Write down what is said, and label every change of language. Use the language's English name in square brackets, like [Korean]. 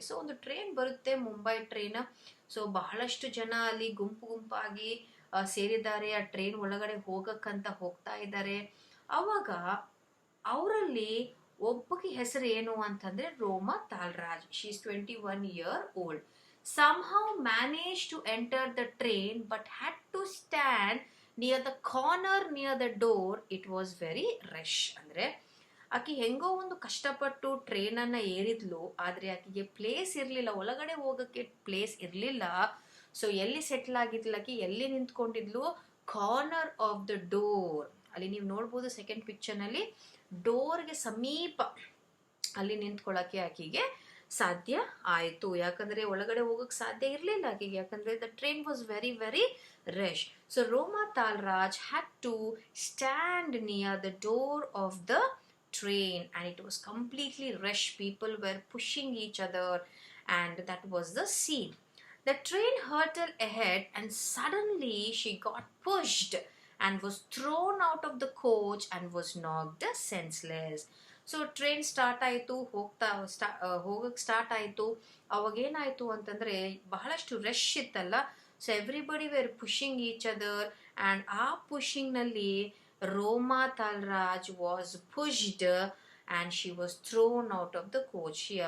[Kannada] So ಒಂದು train ಬರುತ್ತೆ, Mumbai train. So ಬಹಳಷ್ಟು ಜನ ಅಲ್ಲಿ ಗುಂಪಾಗಿ ಸೇರಿದ್ದಾರೆ, ಆ ಟ್ರೈನ್ ಒಳಗಡೆ ಹೋಗಕ್ಕಂತ ಹೋಗ್ತಾ ಇದ್ದಾರೆ. ಆವಾಗ ಅವರಲ್ಲಿ ಒಬ್ಬಕ್ಕೆ ಹೆಸರು ಏನು ಅಂತಂದ್ರೆ ರೋಮಾ ತಾಲ್ರಾಜ್. [English] She is 21 years old. Somehow managed to enter the train but had to stand near the corner near the door. It was very rush. [Kannada] ಅಂದ್ರೆ ಆಕೆ ಹೆಂಗೋ ಒಂದು ಕಷ್ಟಪಟ್ಟು ಟ್ರೈನನ್ನು ಏರಿದ್ಲು, ಆದರೆ ಆಕೆಗೆ ಪ್ಲೇಸ್ ಇರಲಿಲ್ಲ, ಒಳಗಡೆ ಹೋಗೋಕ್ಕೆ ಪ್ಲೇಸ್ ಇರಲಿಲ್ಲ. ಸೊ ಎಲ್ಲಿ ಸೆಟ್ಲ್ ಆಗಿದ್ಲು ಆಕೆ, ಎಲ್ಲಿ ನಿಂತ್ಕೊಂಡಿದ್ಲು? [English] Corner of the door. [Kannada] ಅಲ್ಲಿ ನೀವು ನೋಡ್ಬೋದು ಸೆಕೆಂಡ್ ಪಿಕ್ಚರ್ನಲ್ಲಿ, ಡೋರ್ಗೆ ಸಮೀಪ ಅಲ್ಲಿ ನಿಂತ್ಕೊಳ್ಳೋಕ್ಕೆ ಆಕೆಗೆ ಸಾಧ್ಯ ಆಯಿತು. ಯಾಕಂದರೆ ಒಳಗಡೆ ಹೋಗೋಕ್ಕೆ ಸಾಧ್ಯ ಇರಲಿಲ್ಲ ಆಕೆಗೆ, ಯಾಕಂದರೆ [English] The train was very very rush. So Roma Talraj had to stand near the door of the train, and it was completely rush. People were pushing each other, and that was the scene. The train hurtled ahead and suddenly she got pushed and was thrown out of the coach and was knocked senseless. [Kannada] So train start ಆಯಿತು, ಹೋಗಕ್ಕೆ start ಆಯಿತು. ಅವಾಗೇನಾಯಿತು ಅಂತಂದರೆ ಬಹಳಷ್ಟು rush ಇತ್ತಲ್ಲ, so [English] everybody were pushing each other, and [Kannada] ಆ ಪುಷಿಂಗ್ನಲ್ಲಿ [English] Roma Talraj was pushed and she was thrown out of the coach.